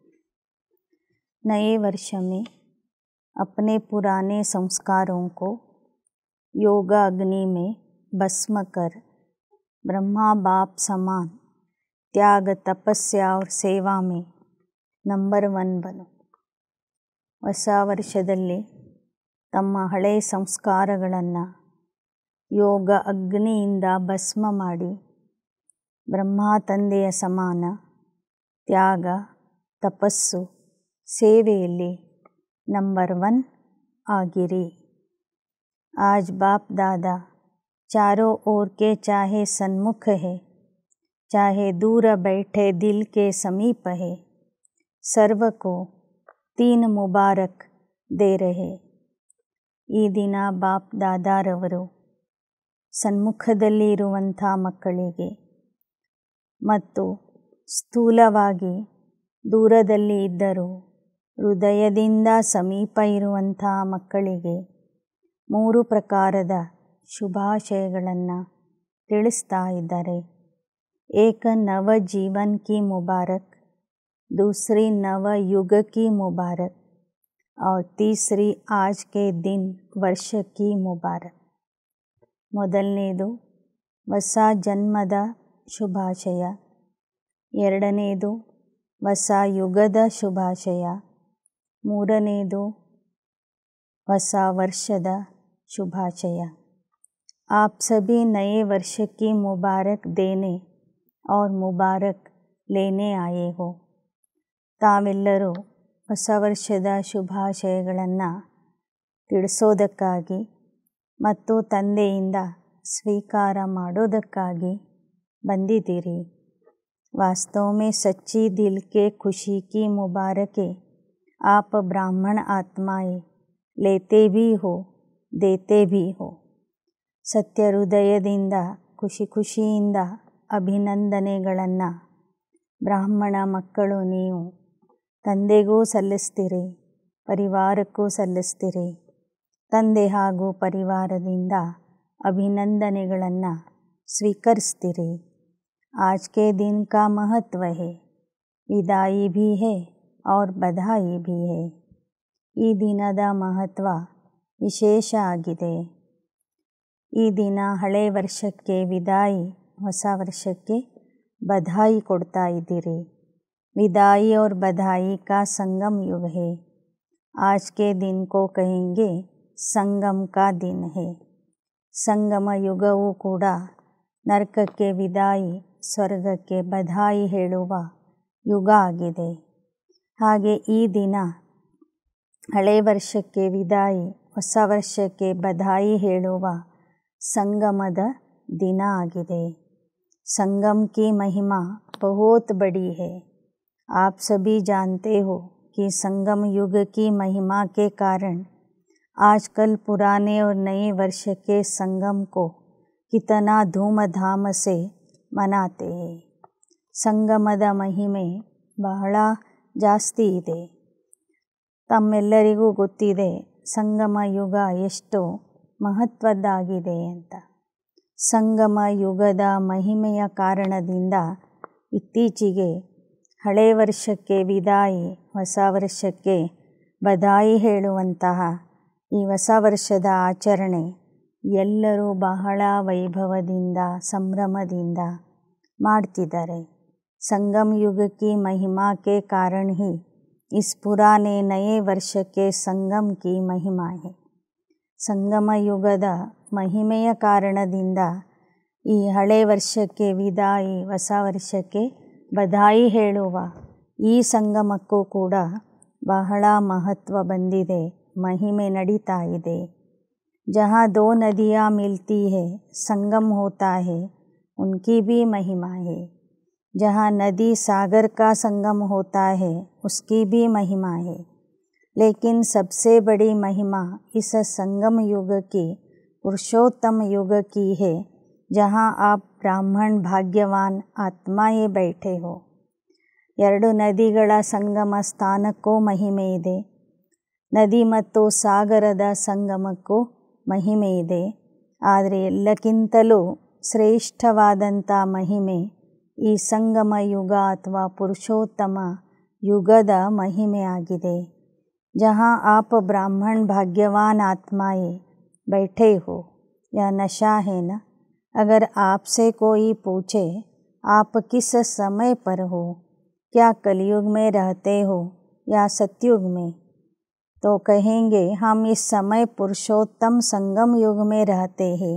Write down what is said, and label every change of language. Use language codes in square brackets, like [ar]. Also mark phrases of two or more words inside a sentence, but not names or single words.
[hi] नए वर्ष में अपने पुराने संस्कारों को योगा अग्नि में भस्म कर ब्रह्मा बाप समान त्याग तपस्या और सेवा में नंबर 1 बनो. [kn] ಹೊಸ ವರ್ಷದಲ್ಲಿ ತಮ್ಮ ಹಳೆಯ ಸಂಸ್ಕಾರಗಳನ್ನು ಯೋಗ ಅಗ್ನಿಯಿಂದ ಭಸ್ಮ ಮಾಡಿ ಬ್ರಹ್ಮ ತಂದೆಯ ಸಮಾನ ತ್ಯಾಗ ತಪಸ್ಸು ಸೇವೆಯಲ್ಲಿ ನಂಬರ್ 1 ಆಗಿರಿ. [hi] आज बाप दादा चारों ओर के चाहे सन्मुख है चाहे दूर बैठे दिल के समीप है, सर्व को 3 मुबारक दे रहे. [kn] ಈ ದಿನ ಬಾಪ್ ದಾದಾರವರು ಸನ್ಮುಖದಲ್ಲಿ ಇರುವಂಥ ಮಕ್ಕಳಿಗೆ ಮತ್ತು ಸ್ಥೂಲವಾಗಿ ದೂರದಲ್ಲಿ ಇದ್ದರೂ ಹೃದಯದಿಂದ ಸಮೀಪ ಇರುವಂಥ ಮಕ್ಕಳಿಗೆ 3 ಪ್ರಕಾರದ ಶುಭಾಶಯಗಳನ್ನು ತಿಳಿಸ್ತಾ ಇದ್ದಾರೆ. [hi] एक नव जीवन की मुबारक, दूसरी नव युग की मुबारक और तीसरी आज के दिन वर्ष की मुबारक. [kn] ಮೊದಲನೇದು ಹೊಸ ಜನ್ಮದ ಶುಭಾಶಯ, ಎರಡನೇದು ಹೊಸ ಯುಗದ ಶುಭಾಶಯ, ಮೂರನೇದು ಹೊಸ ವರ್ಷದ ಶುಭಾಶಯ. [hi] आप सभी नए वर्ष की मुबारक देने और मुबारक लेने आए हो. [kn] ತಾವೆಲ್ಲರೂ ಹೊಸ ವರ್ಷದ ಶುಭಾಶಯಗಳನ್ನು ತಿಳಿಸೋದಕ್ಕಾಗಿ ಮತ್ತು ತಂದೆಯಿಂದ ಸ್ವೀಕಾರ ಮಾಡೋದಕ್ಕಾಗಿ ಬಂದಿದ್ದೀರಿ. [hi] वास्तव में सच्ची दिल के खुशी की मुबारकें आप ब्राह्मण आत्माएं लेते भी हो देते भी हो. [kn] ಸತ್ಯ ಹೃದಯದಿಂದ ಖುಷಿಯಿಂದ ಅಭಿನಂದನೆಗಳನ್ನು ಬ್ರಾಹ್ಮಣ ಮಕ್ಕಳು ನೀವು ತಂದೆಗೂ ಸಲ್ಲಿಸ್ತೀರಿ, ಪರಿವಾರಕ್ಕೂ ಸಲ್ಲಿಸ್ತೀರಿ. ತಂದೆ ಹಾಗೂ ಪರಿವಾರದಿಂದ ಅಭಿನಂದನೆಗಳನ್ನು ಸ್ವೀಕರಿಸ್ತೀರಿ. [hi] आज के दिन का महत्व है, विदाई भी है और बधाई भी है. [kn] ಈ ದಿನದ ಮಹತ್ವ ವಿಶೇಷ ಆಗಿದೆ. ಈ ದಿನ ಹಳೆ ವರ್ಷಕ್ಕೆ ವಿದಾಯಿ, ಹೊಸ ವರ್ಷಕ್ಕೆ ಬಧಾಯಿ ಕೊಡ್ತಾ ಇದ್ದೀರಿ. [hi] विदाई और बधाई का संगम युग है. आज के दिन को कहेंगे संगम का दिन है. [kn] ಸಂಗಮ ಯುಗವೂ ಕೂಡ ನರಕಕ್ಕೆ ವಿದಾಯಿ, ಸ್ವರ್ಗಕ್ಕೆ ಬಧಾಯಿ ಹೇಳುವ ಯುಗ ಆಗಿದೆ. ಹಾಗೆ ಈ ದಿನ ಹಳೆ ವರ್ಷಕ್ಕೆ ವಿದಾಯಿ, ಹೊಸ ವರ್ಷಕ್ಕೆ ಬಧಾಯಿ ಹೇಳುವ ಸಂಗಮದ ದಿನ ಆಗಿದೆ. [hi] संगम की महिमा बहुत बड़ी है. आप सभी जानते हो कि संगम युग की महिमा के कारण आजकल पुराने और नए वर्ष के संगम को कितना धूमधाम से मनाते हैं. [kn] ಸಂಗಮದ ಮಹಿಮೆ ಬಹಳ ಜಾಸ್ತಿ ಇದೆ. ತಮ್ಮೆಲ್ಲರಿಗೂ ಗೊತ್ತಿದೆ ಸಂಗಮ ಯುಗ ಎಷ್ಟು ಮಹತ್ವದ್ದಾಗಿದೆ ಅಂತ. ಸಂಗಮ ಯುಗದ ಮಹಿಮೆಯ ಕಾರಣದಿಂದ ಇತ್ತೀಚೆಗೆ ಹಳೆ ವರ್ಷಕ್ಕೆ ವಿದಾಯಿ, ಹೊಸ ವರ್ಷಕ್ಕೆ ಬಧಾಯಿ ಹೇಳುವಂತಹ ಈ ಹೊಸ ವರ್ಷದ ಆಚರಣೆ ಎಲ್ಲರೂ ಬಹಳ ವೈಭವದಿಂದ ಸಂಭ್ರಮದಿಂದ ಮಾಡ್ತಿದ್ದಾರೆ. [hi] संगम युग की महिमा के कारण ही इस पुराने नए वर्ष के संगम की महिमा है. [kn] ಸಂಗಮ ಯುಗದ ಮಹಿಮೆಯ ಕಾರಣದಿಂದ ಈ ಹಳೆ ವರ್ಷಕ್ಕೆ ವಿದಾಯಿ, ಹೊಸ ವರ್ಷಕ್ಕೆ ಬಧಾಯಿ ಹೇಳುವ ಈ ಸಂಗಮಕ್ಕೂ ಕೂಡ ಬಹಳ ಮಹತ್ವ ಬಂದಿದೆ, ಮಹಿಮೆ ನಡೀತಾ ಇದೆ. [hi] जहाँ 2 नदियाँ मिलती है संगम होता है, उनकी भी महिमा है. जहाँ नदी सागर का संगम होता है उसकी भी महिमा है. लेकिन सबसे बड़ी महिमा इस संगम युग की पुरुषोत्तम युग की है जहाँ आप ब्राह्मण भाग्यवान आत्माएं बैठे हो। [kn] ಎರಡು ನದಿಗಳ ಸಂಗಮ ಸ್ಥಾನಕ್ಕೂ ಮಹಿಮೆ ಇದೆ, ನದಿ ಮತ್ತು ಸಾಗರದ ಸಂಗಮಕ್ಕೂ ಮಹಿಮೆ ಇದೆ. ಆದರೆ ಎಲ್ಲಕ್ಕಿಂತಲೂ ಶ್ರೇಷ್ಠವಾದಂಥ ಮಹಿಮೆ ಈ ಸಂಗಮ ಯುಗ ಅಥವಾ ಪುರುಷೋತ್ತಮ ಯುಗದ ಮಹಿಮೆಯಾಗಿದೆ. [hi] जहाँ आप ब्राह्मण भाग्यवान आत्माएं बैठे हो, यह नशा है ना। अगर आपसे कोई पूछे आप किस समय पर हो, क्या कलयुग में रहते हो या सतयुग में, तो कहेंगे हम इस समय पुरुषोत्तम संगम युग में रहते हैं।